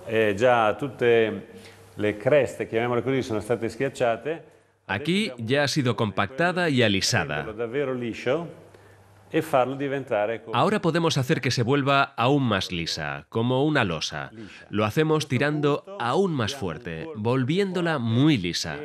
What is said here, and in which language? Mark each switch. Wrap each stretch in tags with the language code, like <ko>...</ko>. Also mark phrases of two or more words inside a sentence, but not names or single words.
<it>e già tutte le creste, chiamiamole così, sono state schiacciate.</it> <es>Aquí ya ha sido compactada y alisada.</es> <it>Davvero liscio. e farlo diventare come</it> <es>Ahora podemos hacer que se vuelva aún más lisa, como una losa. Lo hacemos tirando aún más fuerte, volviéndola muy lisa.</es>